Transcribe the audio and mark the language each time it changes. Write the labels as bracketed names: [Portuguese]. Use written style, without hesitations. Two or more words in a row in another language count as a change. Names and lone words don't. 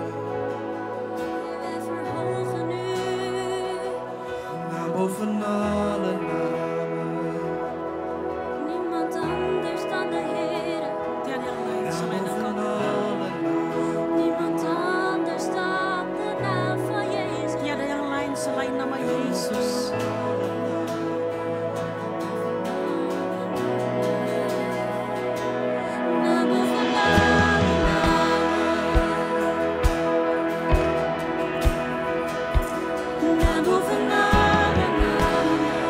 [Dutch] Wij verhogen u. naam boven alle namen. Niemand anders dan de Heer. Naam boven alle namen, Niemand anders dan de naam van Jezus. [Indonesian] Tiada yang lain selain nama Yesus. [Dutch] Naam boven alle namen. Naam boven alle namen.